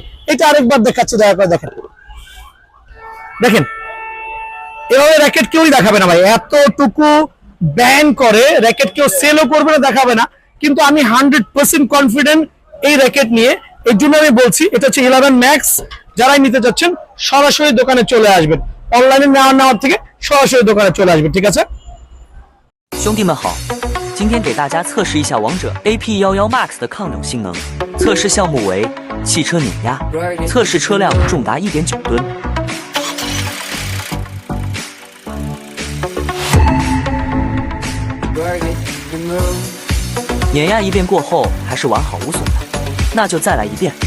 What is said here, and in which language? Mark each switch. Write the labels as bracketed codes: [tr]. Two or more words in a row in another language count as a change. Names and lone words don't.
[bn] এটা আরেকবার দেখাচ্ছি, দয়া করে দেখেন, দেখেন এভাবে র্যাকেট কেউই দেখাবে না ভাই, এতটুকু ব্যান করে র্যাকেট কেউ সেলও করবে না, দেখাবে না। কিন্তু আমি 100% কনফিডেন্ট এই র্যাকেট নিয়ে। এর জন্য আমি বলছি এটা হচ্ছে 11 ম্যাক্স। যারাই নিতে চাচ্ছেন সরাসরি দোকানে চলে আসবেন, অনলাইনে নেওয়ার থেকে সরাসরি দোকানে চলে আসবেন, ঠিক আছে? [zh] 兄弟们好，今天给大家测试一下王者 AP11 Max 的抗冷性能。测试项目为汽车碾压，测试车辆重达1.9吨。碾压一遍过后还是完好无损的，那就再来一遍。